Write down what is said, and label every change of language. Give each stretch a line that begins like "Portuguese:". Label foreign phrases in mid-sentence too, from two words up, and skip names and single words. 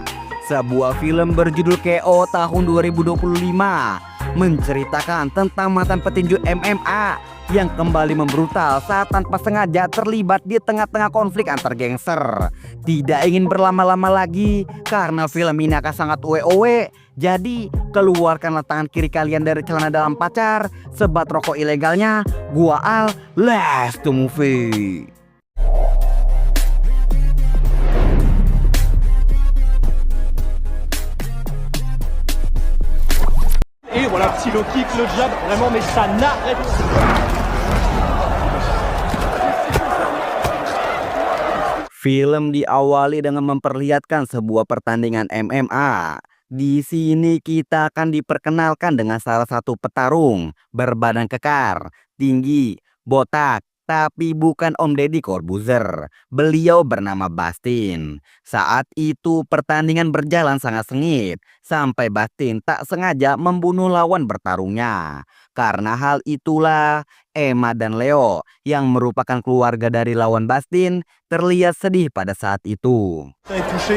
Indonesian: Sebuah film berjudul KO tahun 2025 menceritakan tentang mantan petinju MMA yang kembali membrutal saat tanpa sengaja terlibat di tengah-tengah konflik antar gangster. Tidak ingin berlama-lama lagi karena film ini akan sangat owe-owe. Jadi keluarkanlah tangan kiri kalian dari celana dalam pacar, sebat rokok ilegalnya. Gua Al,
English: let's to movie.
French: Et voilà, petit low kick, le jab, vraiment, mais ça n'arrête pas.
Indonesian: Film diawali dengan memperlihatkan sebuah pertandingan MMA. Di sini kita akan diperkenalkan dengan salah satu petarung berbadan kekar, tinggi, botak, tapi bukan Om Deddy Corbuzier. Beliau bernama Bastin. Saat itu pertandingan berjalan sangat sengit sampai Bastin tak sengaja membunuh lawan bertarungnya. Karena hal itulah Emma dan Leo yang merupakan keluarga dari lawan Bastin terlihat sedih pada saat itu.
French: Est touché.